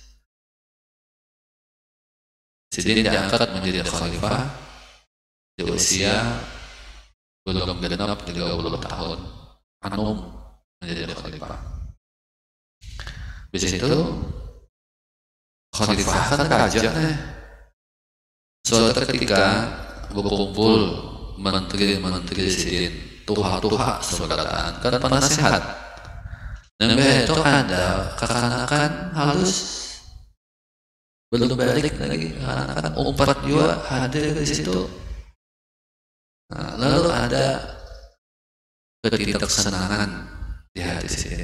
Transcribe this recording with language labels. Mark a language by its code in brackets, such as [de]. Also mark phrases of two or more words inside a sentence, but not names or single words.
[id] Sayyidina diangkat menjadi khalifah di usia belum genap 30 tahun. [bjn] Anum menjadi khalifah. [id] Di situ khalifah kan raja nih. Suatu ketika berkumpul menteri-menteri Sayyidina, [bjn] tuha-tuha seberatan, kan penasehat. Dan itu ada kekanakan halus, belum balik lagi, kekanakan umpat juga hadir di situ. [id] Nah, lalu ada ketidaksenangan di hati Sayyidina.